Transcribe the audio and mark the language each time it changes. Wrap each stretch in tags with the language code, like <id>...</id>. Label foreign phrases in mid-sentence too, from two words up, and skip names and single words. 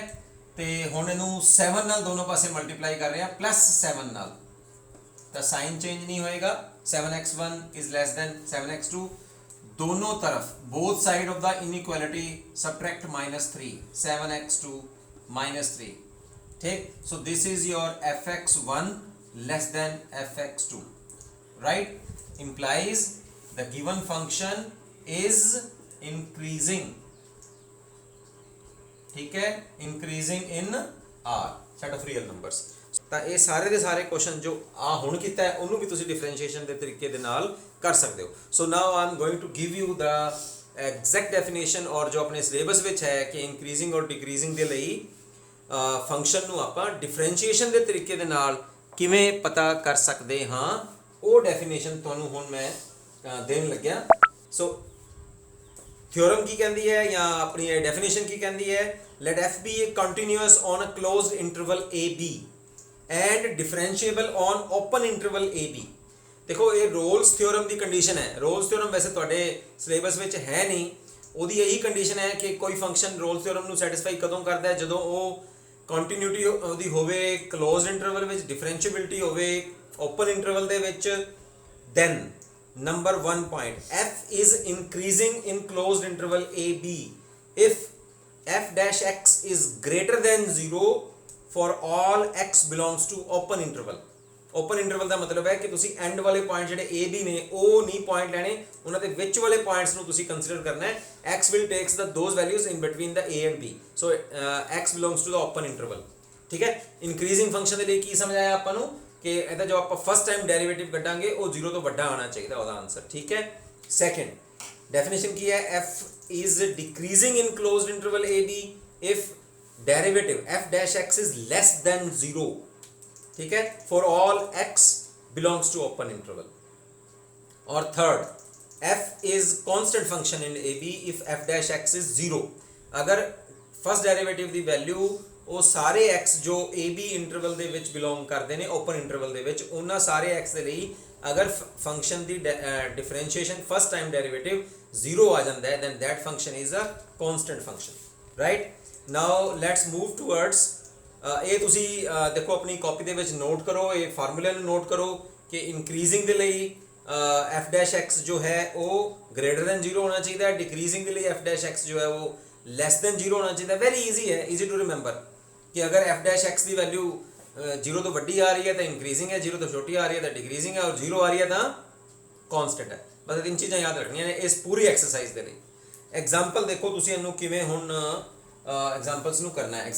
<pa>ਤੇ ਹੁਣ ਇਹਨੂੰ 7 ਨਾਲ ਦੋਨੋਂ ਪਾਸੇ ਮਲਟੀਪਲਾਈ ਕਰ ਰਹੇ ਹਾਂ ਪਲੱਸ 7 ਨਾਲ, ਤਾਂ</pa> <en>sign change</en> <pa>ਨਹੀਂ ਹੋਏਗਾ।</pa> <en>7x1 is less than 7x2,</en> <hi>दोनों तरफ</hi> <en>both side of the inequality subtract -3, 7x2 -3, ठीक। so this is your fx1 less than fx2, right, implies the given function is increasing,</en> <hi>ठीक है,</hi> <en>increasing in R set of real numbers।</en> <pa>ਤਾਂ ਇਹ ਸਾਰੇ ਦੇ ਸਾਰੇ ਕੁਐਸਚਨ ਜੋ ਆ ਹੁਣ ਕੀਤਾ ਹੈ ਉਹਨੂੰ ਵੀ ਤੁਸੀਂ ਡਿਫਰੈਂਸ਼ੀਏਸ਼ਨ ਦੇ ਤਰੀਕੇ ਦੇ ਨਾਲ ਕਰ ਸਕਦੇ ਹੋ।</pa> <en>so now I am going to give you the exact definition,</en> <pa>ਔਰ ਜੋ ਆਪਣੇ ਸਿਲੇਬਸ ਵਿੱਚ ਹੈ ਕਿ ਇੰਕਰੀਜ਼ਿੰਗ ਔਰ ਡਿਕਰੀਜ਼ਿੰਗ ਦੇ ਲਈ ਫੰਕਸ਼ਨ ਨੂੰ ਆਪਾਂ ਡਿਫਰੈਂਸ਼ੀਏਸ਼ਨ ਦੇ ਤਰੀਕੇ ਦੇ ਨਾਲ ਕਿਵੇਂ ਪਤਾ ਕਰ ਸਕਦੇ ਹਾਂ, ਉਹ ਡੈਫੀਨੇਸ਼ਨ ਤੁਹਾਨੂੰ ਹੁਣ ਮੈਂ ਦੇਣ ਲੱਗਿਆ। ਸੋ ਥਿਓਰਮ ਕੀ ਕਹਿੰਦੀ ਹੈ ਜਾਂ ਆਪਣੀ ਡੈਫੀਨੇਸ਼ਨ ਕੀ ਕਹਿੰਦੀ ਹੈ,</pa> <en>let f be a continuous on a closed interval ab and differentiable on open interval ab</en> <pa>and differentiable on open interval ab।</pa> <hi>देखो ये रोल्स थ्योरम की कंडीशन है।</hi> <pa>रोल्स थ्योरम वैसे ਤੁਹਾਡੇ ਸਿਲੇਬਸ ਵਿੱਚ ਹੈ ਨਹੀਂ, ਉਹਦੀ ਇਹੀ ਕੰਡੀਸ਼ਨ ਹੈ ਕਿ ਕੋਈ ਫੰਕਸ਼ਨ ਰੋल्स ਥ्योरम ਨੂੰ ਸੈਟੀਸਫਾਈ ਕਦੋਂ ਕਰਦਾ ਹੈ, ਜਦੋਂ ਉਹ ਕੰਟੀਨਿਊਟੀ ਉਹਦੀ ਹੋਵੇ</pa> <en>closed interval</en> <pa>ਵਿੱਚ, ਡਿਫਰੈਂਸ਼ੀਏਬਿਲਟੀ ਹੋਵੇ</pa> <en>open interval</en> <pa>ਦੇ ਵਿੱਚ।</pa> <en>ਦੈਨ number 1 point, f is increasing in closed interval ab if f dash x is greater than 0 for all x belongs to open interval। open interval</en> <pa>ਦਾ ਮਤਲਬ ਹੈ ਕਿ ਤੁਸੀਂ ਐਂਡ ਵਾਲੇ ਪੁਆਇੰਟ ਜਿਹੜੇ a b ਨੇ ਉਹ ਨਹੀਂ ਪੁਆਇੰਟ ਲੈਣੇ, ਉਹਨਾਂ ਦੇ ਵਿੱਚ ਵਾਲੇ ਪੁਆਇੰਟਸ ਨੂੰ ਤੁਸੀਂ ਕੰਸੀਡਰ ਕਰਨਾ ਹੈ।</pa> <en>x will takes the those values in between the a and b, so x belongs to the open interval,</en> <hi>ठीक है।</hi> <en>increasing function</en> <pa>ਦੇ ਲਈ ਕੀ ਸਮਝਾਇਆ ਆਪਾਂ ਨੂੰ</pa> <hi>कि ਇਹਦਾ जो आप</hi> <en>first time derivative</en> <hi>कटांगे वो 0 तो बड़ा आना चाहिए ਉਹਦਾ आंसर, ठीक है।</hi> <en>second definition</en> <hi>की है,</hi> <en>f is decreasing in closed interval ab if derivative f dash x is less than 0,</en> <hi>ठीक है,</hi> <en>for all x belongs to open interval।</en> <hi>और थर्ड,</hi> <en>f is constant function in ab if f dash x is 0।</en> <hi>अगर फर्स्ट डेरिवेटिव की वैल्यू</hi> <pa>ਉਹ ਸਾਰੇ x ਜੋ a b ਇੰਟਰਵਲ ਦੇ ਵਿੱਚ ਬਿਲੋਂਗ ਕਰਦੇ ਨੇ</pa> <en>open interval</en> <pa>ਦੇ ਵਿੱਚ, ਉਹਨਾਂ ਸਾਰੇ x ਦੇ ਲਈ ਅਗਰ ਫੰਕਸ਼ਨ ਦੀ ਡਿਫਰੈਂਸ਼ੀਏਸ਼ਨ</pa> <en>first time derivative</en> <pa>0 ਆ ਜਾਂਦਾ ਹੈ,</pa> <en>then that function is a constant function, right। now let's move towards</en> <pa>ਇਹ ਤੁਸੀਂ ਦੇਖੋ ਆਪਣੀ ਕਾਪੀ ਦੇ ਵਿੱਚ ਨੋਟ ਕਰੋ, ਇਹ ਫਾਰਮੂਲੇ ਨੂੰ ਨੋਟ ਕਰੋ ਕਿ ਇਨਕਰੀਜ਼ਿੰਗ ਦੇ ਲਈ</pa> <en>f dash x</en> <pa>ਜੋ ਹੈ ਉਹ</pa> <en>greater than 0</en> <pa>ਹੋਣਾ ਚਾਹੀਦਾ ਹੈ, डिक्रीजिंग ਦੇ ਲਈ</pa> <en>f dash x</en> <pa>ਜੋ ਹੈ ਉਹ</pa> <en>less than 0</en> <pa>ਹੋਣਾ ਚਾਹੀਦਾ।</pa> <en>very easy</en> <hi>है,</hi> <en>easy to remember</en> <hi>कि अगर</hi> <en>f dash x</en> <hi>की वैल्यू 0 तो वड्डी आ रही है तो इंक्रीजिंग है, 0 तो छोटी आ रही है तो डिक्रीजिंग है, और 0 आ रही है तो कॉन्स्टेंट है।</hi> <pa>ਬਸ ਤੀਨ ਚੀਜ਼ਾਂ ਯਾਦ ਰੱਖਣੀਆਂ ਨੇ</pa> <hi>इस पूरी एक्सरसाइज के लिए।</hi> <pa>ਐਗਜ਼ਾਮਪਲ ਦੇਖੋ ਤੁਸੀਂ ਇਹਨੂੰ ਕਿਵੇਂ ਹੁਣ ਐਗਜ਼ਾਮਪਲਸ ਨੂੰ ਕਰਨਾ ਹੈ।</pa>